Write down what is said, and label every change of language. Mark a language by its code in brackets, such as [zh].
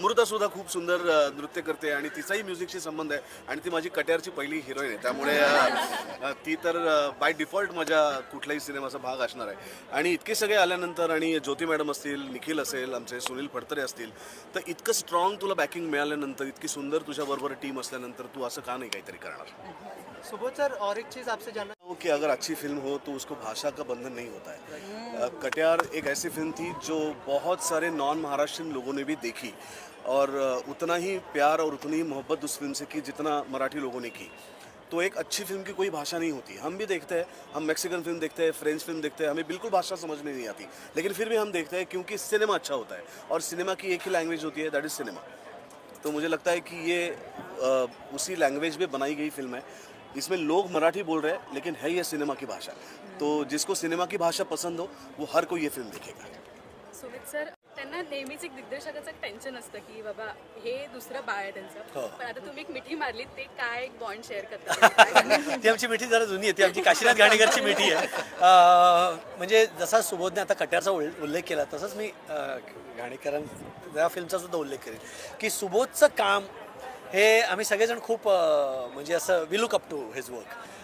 [mr] अमृता सुद्धा खूप सुंदर नृत्य करते आणि तिचाही म्युझिकशी संबंध आहे आणि ती माझी कट्यारची पहिली हिरोईन आहे. त्यामुळे ती तर बाय डिफॉल्ट माझ्या कुठल्याही सिनेमाचा भाग असणार आहे. आणि इतके सगळे आल्यानंतर आणि ज्योती मॅडम असतील, निखिल असेल, आमचे सुनील फडतरे असतील, तर इतकं स्ट्रॉंग तुला बॅकिंग मिळाल्यानंतर, इतकी सुंदर तुझ्याबरोबर टीम असल्यानंतर तू असं का नाही काहीतरी करणार. [hi] सुबोध सर, और एक चीज़ आपसे जानना कि अगर अच्छी फिल्म हो तो उसको भाषा का बंधन नहीं होता है. कटियार एक ऐसी फिल्म थी जो बहुत सारे नॉन महाराष्ट्रीयन लोगों ने भी देखी और उतना ही प्यार और उतनी ही मोहब्बत उस फिल्म से की जितना मराठी लोगों ने की. तो एक अच्छी फिल्म की कोई भाषा नहीं होती. हम भी देखते हैं, हम मैक्सिकन फिल्म देखते हैं, फ्रेंच फिल्म देखते हैं, हमें बिल्कुल भाषा समझ में नहीं आती, लेकिन फिर भी हम देखते हैं क्योंकि सिनेमा अच्छा होता है और सिनेमा की एक ही लैंग्वेज होती है, [en] That is cinema. [hi] तो मुझे लगता है कि ये उसी लैंग्वेज में बनाई गई फिल्म है. इसमें लोग मराठी बोल रहे हैं लेकिन है ये सिनेमा की भाषा. तो जिसको सिनेमा की भाषा पसंद हो वो हर कोई ये फिल्म देखेगा. [mr] सुमित सर, त्यांना नेहमीच एक दिग्दर्शकाचं एक टेन्शन असतं की बाबा हे दुसरं बाळ आहे त्यांचं, पण आता तुम्ही एक मिठी मारली, ते काय एक बॉन्ड शेअर करता? ती आमची मिठी जरा जुनी आहे, ती आमची काशीनाथ घाणेकरची मिठी आहे. म्हणजे जसा सुबोधने आता कट्यारचा उल्लेख केला तसंच मी घाणेकरांच्या फिल्मचा सुद्धा उल्लेख करेन की सुबोधचं काम हे आम्ही सगळेजण खूप म्हणजे असं [en] We look up to his work.